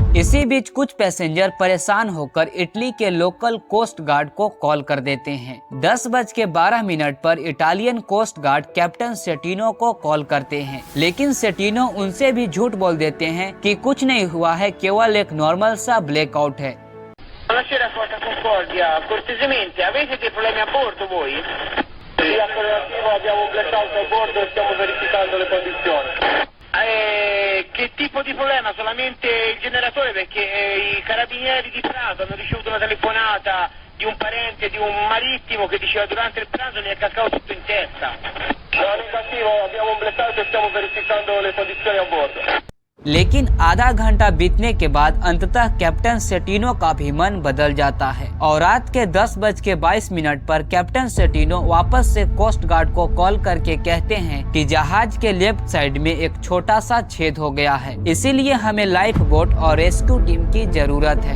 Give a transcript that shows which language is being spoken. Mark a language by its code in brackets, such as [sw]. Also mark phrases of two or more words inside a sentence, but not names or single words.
[hi] इसी बीच कुछ पैसेंजर परेशान होकर इटली के लोकल कोस्ट गार्ड को कॉल कर देते हैं। 10 12 मिनट पर इटालियन कोस्ट गार्ड कैप्टन सेटिनो को कॉल करते हैं, लेकिन सेटिनो उनसे भी झूठ बोल देते हैं कि कुछ नहीं हुआ है, केवल एक नॉर्मल सा ब्लैकआउट है। [it] Buonasera Porta Concordia, cortesemente avete dei problemi a bordo voi? Sì, alternativo abbiamo un blackout a bordo e stiamo verificando le condizioni. Che tipo di problema? Solamente il generatore, perché i carabinieri di Prato hanno ricevuto una telefonata di un parente di un marittimo che diceva durante il pranzo mi è cascato tutto in testa. No, negativo, abbiamo un blackout e stiamo verificando le condizioni a bordo. [hi] लेकिन आधा घंटा बीतने के बाद अंततः कैप्टन सेटिनो का भी मन बदल जाता है और रात के 10:22 पर कैप्टन सेटिनो वापस से कोस्ट गार्ड को कॉल करके कहते हैं कि जहाज के लेफ्ट साइड में एक छोटा सा छेद हो गया है, इसीलिए हमें लाइफ बोट और रेस्क्यू टीम की जरूरत है।